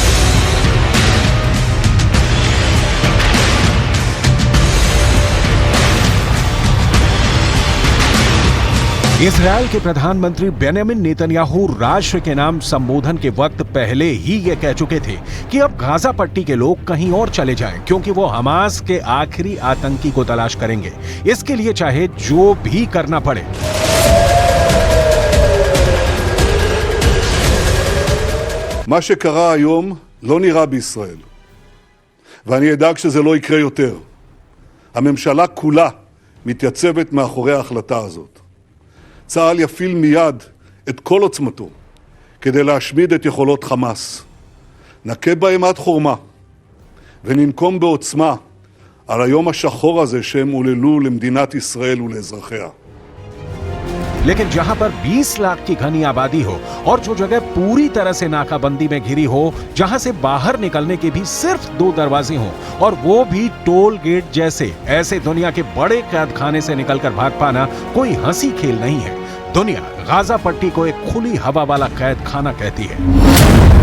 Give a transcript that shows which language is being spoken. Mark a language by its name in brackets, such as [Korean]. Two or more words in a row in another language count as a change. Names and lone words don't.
[Hindi] इजरायल के प्रधानमंत्री बेन्यामिन नेतन्याहू राष्ट्र के नाम संबोधन के वक्त पहले ही ये कह चुके थे कि अब गाजा पट्टी के लोग कहीं और चले जाएं, क्योंकि वो हमास के आखिरी आतंकी को तलाश करेंगे। इसके लिए चाहे जो भी करना पड़े। [Hebrew] מה שקרה היום לא נראה בישראל, ואני אדאג שזה לא יקרה יותר. הממשלה כולה מתייצבת מאחורי ההחלטה הזאת. צה"ל יפעיל מיד את כל עוצמתו כדי להשמיד את יכולות חמאס. נכה בהם עד חורמה וננקום בעוצמה על היום השחור הזה שהם עוללו למדינת ישראל ולאזרחיה. [Hindi] लेकिन जहां पर 20 लाख की घनी आबादी हो और जो जगह पूरी तरह से नाकाबंदी में घिरी हो, जहां से बाहर निकलने के भी सिर्फ 2 दरवाजे हों और वो भी [English] toll gate [Hindi] जैसे, ऐसे दुनिया के बड़े कैद खाने से निकलकर भाग पाना कोई हंसी खेल नहीं है। दुनिया गाजा पट्टी को एक खुली हवा वाला कैद खाना कहती है।